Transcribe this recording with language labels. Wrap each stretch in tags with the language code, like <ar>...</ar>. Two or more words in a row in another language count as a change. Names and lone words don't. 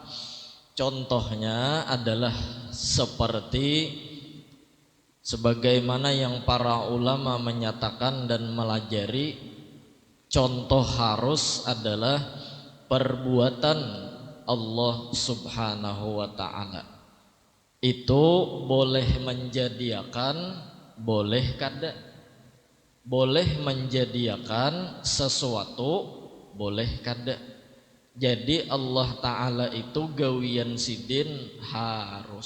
<id>Contohnya adalah seperti sebagaimana yang para ulama menyatakan dan melajari, contoh harus adalah perbuatan Allah</id> <ar>سبحانه وتعالى.</ar> <id>Itu boleh menjadikan, boleh kada. Boleh menjadikan sesuatu, boleh kada. Jadi Allah Ta'ala itu</id> <bjn>gawian sidin</bjn> <id>harus.</id>